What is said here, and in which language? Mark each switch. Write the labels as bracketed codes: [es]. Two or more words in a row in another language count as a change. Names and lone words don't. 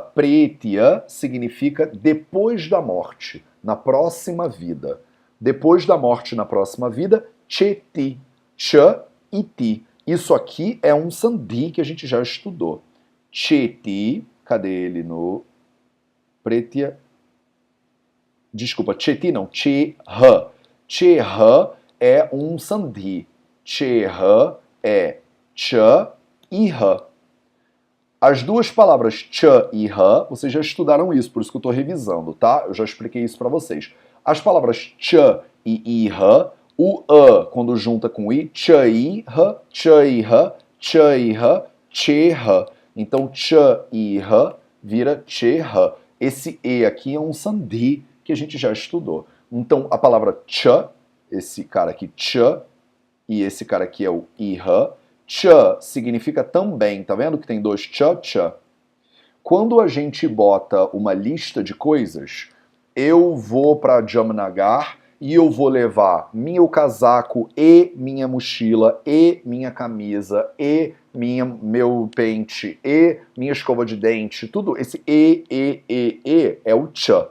[pt] Pretia significa depois da morte, na próxima vida. Depois da morte, na próxima vida, cheti. Ch e ti. Isso aqui é um sandhi que a gente já estudou. Cheti, cadê ele no pretia? Desculpa, cheti não, cheha. Cheha é um sandhi. Cheha é cha e ha. As duas palavras cha e ha, vocês já estudaram isso, por isso que eu estou revisando, tá? Eu já expliquei isso para vocês. As palavras cha e iha, o a, quando junta com i, [sa] चैह चैह चैह चेह. [pt] Então, [sa] च इह [pt] vira cheha. Esse e aqui é um sandhi que a gente já estudou. Então, a palavra cha, esse cara aqui cha, e esse cara aqui é o iha. Cha significa também, tá vendo que tem dois cha, cha? Quando a gente bota uma lista de coisas, eu vou para Jamnagar e eu vou levar meu casaco e minha mochila e minha camisa e meu pente e minha escova de dente, tudo esse e é o cha.